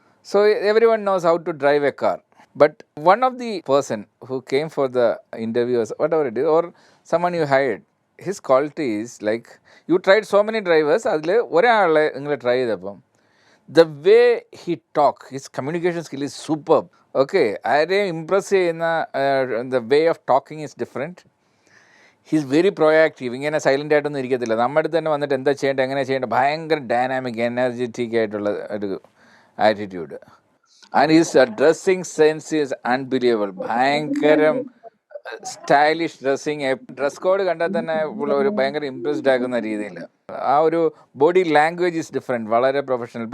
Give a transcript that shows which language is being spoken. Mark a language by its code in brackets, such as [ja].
[en] So every one knows how to drive a car. But one of the person who came for the interviews whatever it is or someone you hired his qualities like you tried so many drivers, [ml] അതിൽ ഒരാളെ നിങ്ങൾ try ചെയ്തപ്പം [en] the way he talk, his communication skill is superb. Okay, [ml] ആരെയും impress ചെയ്യുന്ന [en] the way of talking is different. He's very proactive. [ml] ഇങ്ങനെ silent ആയിട്ടൊന്നും ഇരിക്കത്തില്ല. നമ്മുടെ അടുത്ത് തന്നെ വന്നിട്ട് എന്താ ചെയ്യേണ്ടത്, എങ്ങനെ ചെയ്യേണ്ടത്, ഭയങ്കര ഡൈനാമിക് എനർജറ്റിക് ആയിട്ടുള്ള ഒരു attitude. [en] And his dressing sense is unbelievable. [ml] ഭയങ്കരം സ്റ്റൈലിഷ് ഡ്രസ്സിങ്. ഡ്രസ് കോഡ് കണ്ടാൽ തന്നെ ഒരു ഭയങ്കര ഇംപ്രസ്ഡ് ആക്കുന്ന രീതിയിൽ ആ ഒരു [en] body language is different, [ml] വളരെ പ്രൊഫഷണൽ.